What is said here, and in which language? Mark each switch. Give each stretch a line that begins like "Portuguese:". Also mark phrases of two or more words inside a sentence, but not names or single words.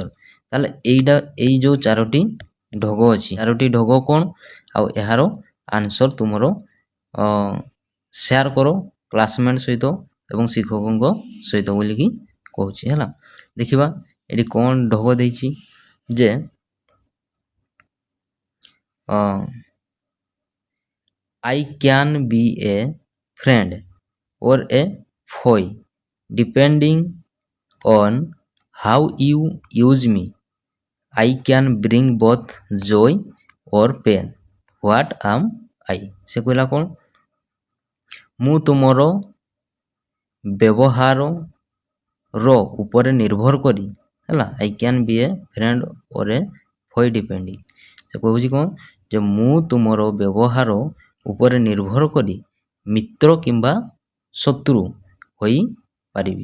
Odia: ତାହେଲେ ଏଇ ଯେଉଁ 4ଟି ଢଗ ଅଛି, 4ଟି ଢଗ କ'ଣ, ଆଉ ଏହାର ଆନ୍ସର୍ ତୁମର ସେୟାର କର କ୍ଲାସମେଟ୍ ସହିତ ଏବଂ ଶିକ୍ଷକଙ୍କ ସହିତ ବୋଲିକି କହୁଛି ହେଲା। ଦେଖିବା ଏଠି କ'ଣ ଢଗ ଦେଇଛି, ଯେ
English: I can be a friend or a foe depending on how you use me। I can bring both joy or pain. What am I?
Odia: ସେ କହିଲା କ'ଣ, ମୁଁ ତୁମର ବ୍ୟବହାରର ଉପରେ ନିର୍ଭର କରି, ହେଲା,
English: I can be a friend or a foe depending.
Odia: ସେ କହୁଛି କ'ଣ, ଯେ ମୁଁ ତୁମର ବ୍ୟବହାର ଉପରେ ନିର୍ଭର କରି ମିତ୍ର କିମ୍ବା ଶତ୍ରୁ ହୋଇପାରିବି।